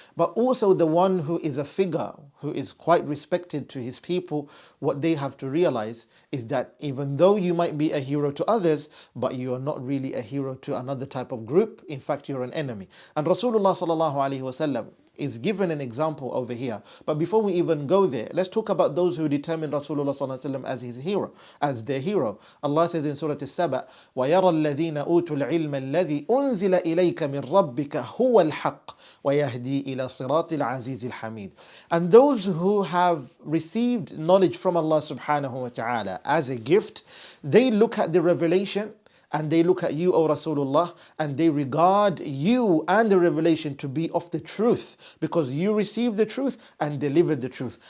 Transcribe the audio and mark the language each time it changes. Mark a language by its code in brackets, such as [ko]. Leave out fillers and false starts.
[en] But also the one who is a figure, who is quite respected to his people, what they have to realize is that even though you might be a hero to others, but you are not really a hero to another type of group. In fact, you're an enemy. And Rasulullah sallallahu alaihi wasallam is given an example over here. But before we even go there, let's talk about those who determined Rasulullah sallallahu alaihi wasallam as his hero, as their hero. Allah says in Surah As-Saba, [ar] وَيَرَى الَّذِينَ أُوتُوا الْعِلْمَ الَّذِي أُنزِلَ إِلَيْكَ مِنْ رَبِّكَ هُوَ الْحَقِّ وَيَهْدِي إِلَى صِرَاطِ الْعَزِيزِ الْحَمِيدِ. [en] And those who have received knowledge from Allah subhanahu wa ta'ala as a gift, they look at the revelation and they look at you, O Rasulullah, and they regard you and the revelation to be of the truth, because you received the truth and delivered the truth.